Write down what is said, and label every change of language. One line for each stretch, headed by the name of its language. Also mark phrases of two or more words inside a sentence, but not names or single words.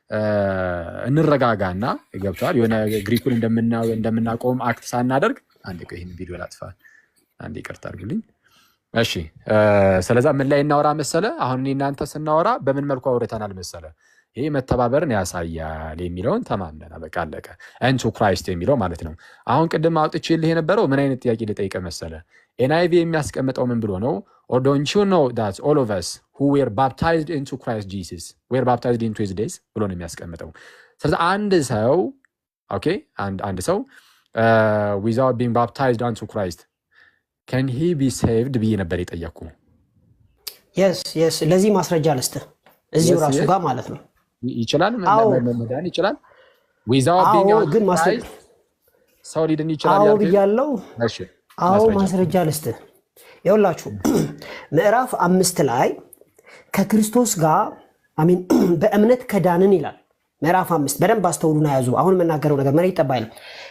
Amharic: እንረጋጋና ገብቷል የሆነ ግሪኩን እንደምናቆም አክት ሳናደርግ አንዴ ቆይ ይሄን ቪዲዮ ላጥፋ። አንዴ ይቅርታ አድርግልኝ። እሺ ስለዛ ምን ላይ እናወራ መሰለ? አሁን እኔ እናንተ ስናወራ በምን መልኩ አውርተናል መሰለ? ይሄ መተባበርን ያሳያል የሚለውን ተማምነና በቃ አለቀ።
English: into Christ
Amharic: የሚለው ማለት ነው። አሁን ቅድም አውጥቼልህ የነበረው ምን አይነት ጥያቄ ልጠይቅ መሰለ? ኤንአይቪ የሚያስቀምጠው ምን ብሎ ነው?
English: or don't you know that all of us who were baptized into Christ Jesus were baptized into his death
Amharic: ብሎ ነው የሚያስቀምጠው። ስለዚህ አንድ ሰው ኦኬ አንድ ሰው
English: without being baptized unto Christ can he be saved
Amharic: ብዬ ነበር የጠየቅኩ። yes ለዚህ ማስረጃ ልስጥህ እዚሁ ራሱ ጋር ማለት ነው። ይችላል መዳን ይችላል
English: without being baptized
Amharic: ሰው ሊድን ይችላል ያለው እሺ ማስረጃ ልስጥህ። ይኸውላችሁ ምዕራፍ 5 ላይ ከክርስቶስ ጋር አሜን በእምነት ከዳንን ይላል። ምዕራፍ 5 በደንብ አስተውሉና ያዙ። አሁን የምናገረው ነገር መሬት ጠባይ ነው።